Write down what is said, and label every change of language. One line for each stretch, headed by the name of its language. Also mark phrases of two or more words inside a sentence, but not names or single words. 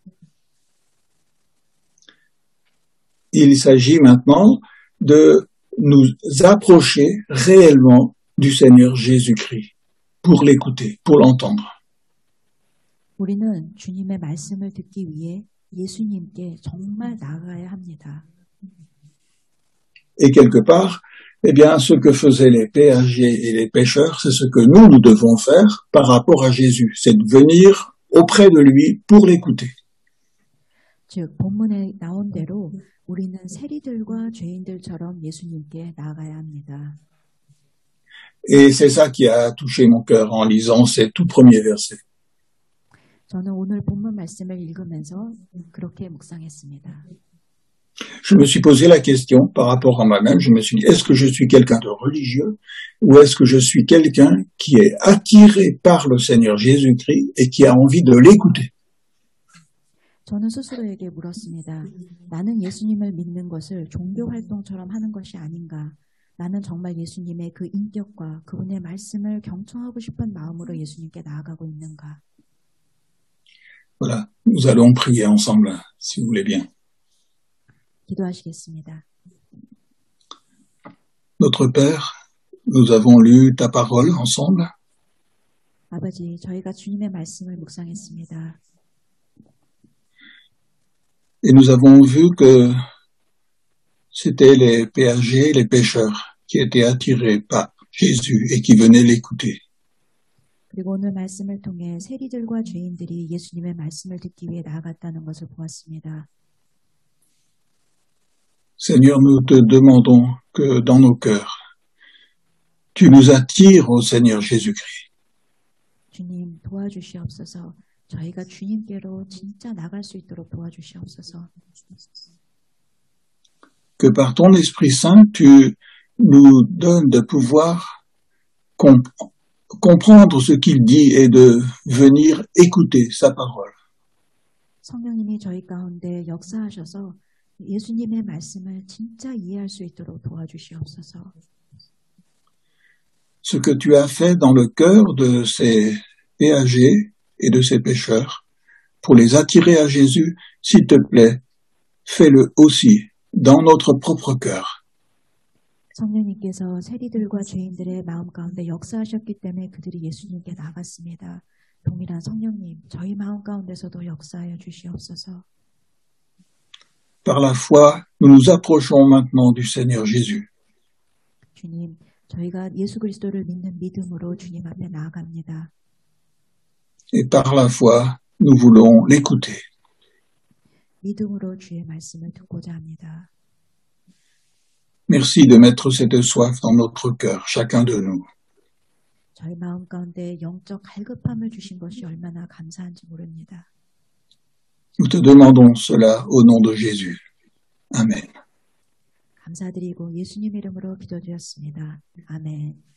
French: Il s'agit maintenant de nous approcher réellement du Seigneur Jésus-Christ pour l'écouter, pour l'entendre.
Korean: 우리는 주님의 말씀을 듣기 위해 예수님께 정말 나아가야 합니다.
French: Et quelque part, eh bien, ce que faisaient les péagers et les pêcheurs, c'est ce que nous devons faire par rapport à Jésus, c'est de venir auprès de lui pour l'écouter.
Korean: 즉, 본문에 나온 대로 우리는 세리들과 죄인들처럼 예수님께 나아가야 합니다.
French: Et c'est ça qui a touché mon cœur en lisant ces tout premiers versets.
Korean: 저는 오늘 본문 말씀을 읽으면서 그렇게 묵상했습니다.
French: Je me suis posé la question par rapport à moi-même, je me suis dit, est-ce que je suis quelqu'un de religieux ou est-ce que je suis quelqu'un qui est attiré par le Seigneur Jésus-Christ et qui a envie de l'écouter?
Korean: 저는 스스로에게 물었습니다. 나는 예수님을 믿는 것을 종교 활동처럼 하는 것이 아닌가? 나는 정말 예수님의 그 인격과 그분의 말씀을 경청하고 싶은 마음으로 예수님께 나아가고 있는가?
French: Voilà, nous allons prier ensemble, si vous voulez bien.
Korean: 기도하시겠습니다.
French: Notre Père, nous avons lu ta parole ensemble.
Korean: 아버지, 저희가 주님의 말씀을 묵상했습니다.
French: Et nous avons vu que c'était les péagers, les pêcheurs qui étaient attirés par Jésus et qui venaient l'écouter.
Korean: 그리고 오늘 말씀을 통해 세리들과 죄인들이 예수님의 말씀을 듣기 위해 나아갔다는 것을 보았습니다.
French: Seigneur, nous te demandons que dans nos cœurs, tu nous attires au Seigneur Jésus-Christ.
Korean: 주님 도와주시옵소서. 저희가 주님께로 진짜 나갈 수 있도록 도와주시옵소서.
French: Que par ton Esprit Saint, tu nous donnes de pouvoir comprendre ce qu'il dit et de venir écouter sa parole.
Korean: 성령님이 저희 가운데 역사하셔서 예수님의 말씀을 진짜 이해할 수 있도록 도와주시옵소서.
French: Ce que tu as fait dans le cœur de ces péagers et de ces pêcheurs, pour les attirer à Jésus, s'il te plaît, fais-le aussi dans notre propre cœur.
Korean: 성령님께서 세리들과 죄인들의 마음 가운데 역사하셨기 때문에 그들이 예수님께 나갔습니다. 동일한 성령님, 저희 마음 가운데서도 역사하여 주시옵소서.
French: Par la foi, nous nous approchons maintenant du Seigneur Jésus.
Korean: 주님, 저희가 예수 그리스도를 믿는 믿음으로 주님 앞에 나아갑니다.
French: Et par la foi, nous voulons l'écouter.
Korean: 믿음으로 주의 말씀을 듣고자 합니다.
French: Merci de mettre cette soif dans notre cœur, chacun de nous.
Korean: 저희 마음 가운데 영적 갈급함을 주신 것이 얼마나 감사한지 모릅니다.
French: Nous te demandons cela au nom de Jésus. Amen.
Korean: 감사드리고 예수님 이름으로 기도드렸습니다. 아멘.